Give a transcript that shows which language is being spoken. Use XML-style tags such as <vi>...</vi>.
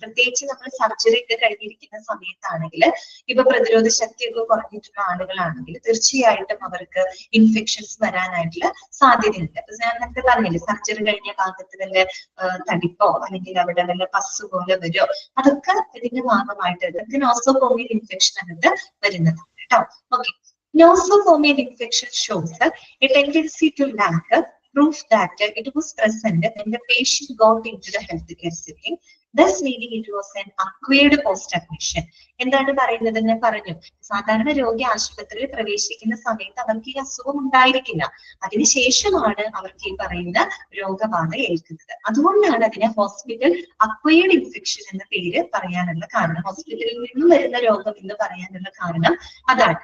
<ml>പ്രത്യേകിച്ച് നമ്മൾ സർജറി ഒക്കെ കഴിഞ്ഞിരിക്കുന്ന സമയത്താണെങ്കിൽ, ഇപ്പൊ പ്രതിരോധ ശക്തിയൊക്കെ കുറഞ്ഞിട്ടുള്ള ആളുകളാണെങ്കിൽ തീർച്ചയായിട്ടും അവർക്ക് ഇൻഫെക്ഷൻസ് വരാനായിട്ടുള്ള സാധ്യതയുണ്ട്. അപ്പൊ ഞാൻ നേരത്തെ പറഞ്ഞില്ലേ, സർജറി കഴിഞ്ഞ ഭാഗത്ത് വല്ല തടിപ്പോ അല്ലെങ്കിൽ അവിടെ വല്ല പസ് പോലെ വരുമോ, അതൊക്കെ ഇതിന്റെ ഭാഗമായിട്ട് ഇതൊക്കെ നോസോകോമിയൽ ഇൻഫെക്ഷൻ ആയിട്ട് വരുന്നത് കേട്ടോ.</ml> <en>Okay, nosocomial infection shows a tendency to lack proof that it was present when the patient got into the healthcare setting, thus meaning it was an acquired post-admission.</en> <ml>എന്താണ് പറയുന്നത്? ഞാൻ പറഞ്ഞു, സാധാരണ രോഗി ആശുപത്രിയിൽ പ്രവേശിക്കുന്ന സമയത്ത് അവർക്ക് ഈ അസുഖം ഉണ്ടായിരിക്കില്ല. അതിനുശേഷമാണ് അവർക്ക് ഈ പറയുന്ന രോഗബാധ ഏൽക്കുന്നത്. അതുകൊണ്ടാണ് അതിനെ ഹോസ്പിറ്റൽ അക്വയർഡ് ഇൻഫെക്ഷൻ എന്ന പേര് പറയാനുള്ള കാരണം. ഹോസ്പിറ്റലിൽ നിന്നും വരുന്ന രോഗം എന്ന് പറയാനുള്ള കാരണം അതാണ്.</ml>